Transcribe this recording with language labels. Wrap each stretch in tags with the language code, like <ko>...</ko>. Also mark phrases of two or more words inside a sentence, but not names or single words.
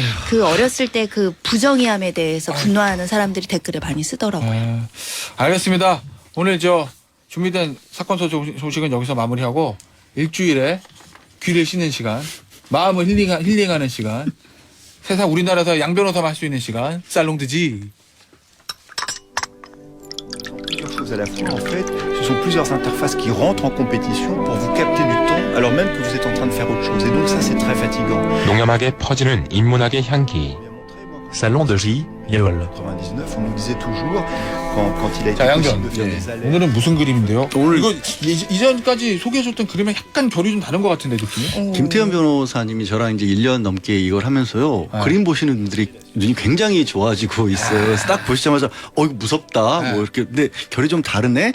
<ko>그 어렸을 때 그 부정의함에 대해서 분노하는 사람들이 댓글을 많이 쓰더라고요. 네. 알겠습니다. 오늘 저 준비된 사건 소식은 여기서 마무리하고 일주일에 귀를 씻는 시간, 마음을 힐링하는 시간, 세상 우리나라에서 양 변호사만 할 수 있는 시간, 살롱드지.</ko> <fr>Plusieurs choses à la fois, en fait, ce sont plusieurs interfaces qui rentrent en compétition pour vous capter du temps alors même que vous êtes en train de faire autre chose. Et donc ça, c'est très fatigant.</fr> <ko>농염하게 퍼지는 인문학의 향기. Salon de J, Yol.</ko> <fr>99, on nous disait toujours, quand il a été</fr> <ko>자,</ko> <fr>possible</fr> <ko>양전.</ko> <fr>de faire</fr> <ko>예.</ko> <fr>des alertes.</fr> <ko>오늘은 무슨 그림인데요? 오늘- 이거 이전까지 소개해줬던 그림이랑 약간 결이 좀 다른 것 같은데 느낌이? 김태현 변호사님이 저랑 이제 1년 넘게 이걸 하면서요. 네. 그림 보시는 분들이 눈이 굉장히 좋아지고 있어요. 그래서 딱 보시자마자 이거 무섭다. 네. 뭐 이렇게 근데 결이 좀 다르네.</ko>